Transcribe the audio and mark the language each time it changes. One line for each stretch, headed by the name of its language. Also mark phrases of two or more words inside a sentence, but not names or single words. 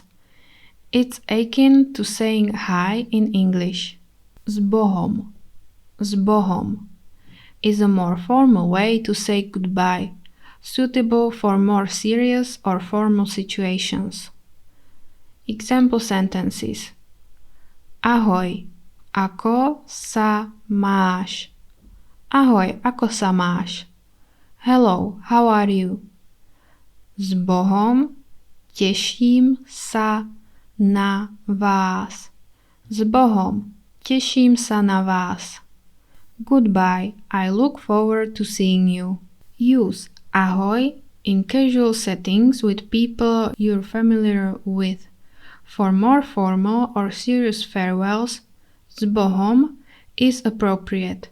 English: It's akin to saying hi in English.
Slovak: S Bohom. S Bohom
English: is a more formal way to say goodbye, suitable for more serious or formal situations. Example sentences.
Slovak: Ahoj, ako sa máš? Ahoj, ako sa máš?
English: Hello, how are you?
Slovak: S Bohom, teším sa na vás. S Bohom, teším sa na vás.
English: Goodbye, I look forward to seeing you. Use ahoj in casual settings with people you're familiar with. For more formal or serious farewells,
Slovak: s Bohom
English: is appropriate.